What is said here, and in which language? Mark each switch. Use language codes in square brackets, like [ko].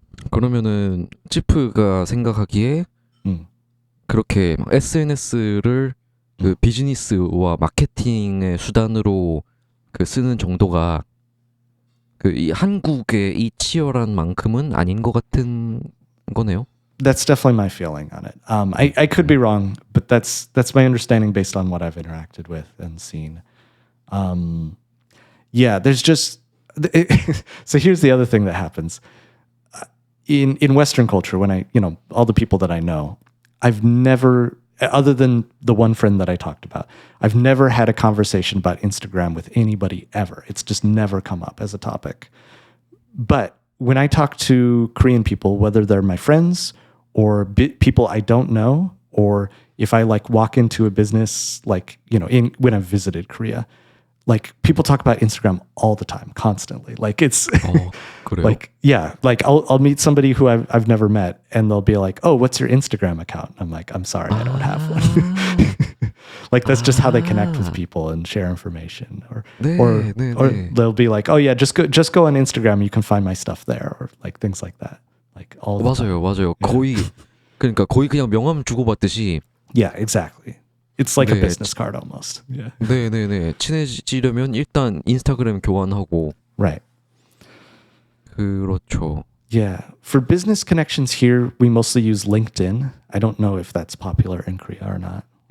[ko] 그러면은 찌프가 생각하기에 그렇게 SNS를 그 비즈니스와 마케팅의 수단으로 그 쓰는 정도가 그 이 한국의 이 치열한 만큼은 아닌 것 같은 거네요. [en] That's definitely my feeling on it. I could be wrong, but that's my understanding based on what I've interacted with and seen. Yeah, there's just so here's the other thing that happens in Western culture. When all the people that I know, I've never, other than the one friend that I talked about, I've never had a conversation about Instagram with anybody ever. It's just never come up as a topic. But when I talk to Korean people, whether they're my friends or people I don't know, or if I like walk into a business, like, when I've visited Korea, like people talk about Instagram all the time, constantly. Like it's [ko] 그래요? [en] like, yeah, like I'll meet somebody who I've never met and they'll be like, oh, what's your Instagram account? I'm like, I'm sorry, I don't have one. Like that's just how they connect with people and share information, or they'll be like, oh yeah, just go on Instagram, you can find my stuff there, or like things like that. Like all the time. [ko] 맞아요. 거의 그러니까 거의 그냥 명함 주고받듯이. [en] Yeah, exactly. It's like a [ko] 네. [en] business card almost. Yeah. [ko] 네네네. 친해지려면 일단 인스타그램 교환하고. [en] Right. [ko] 그렇죠. [en] Yeah. For business connections here, we mostly use LinkedIn. I don't know if that's popular in Korea or not.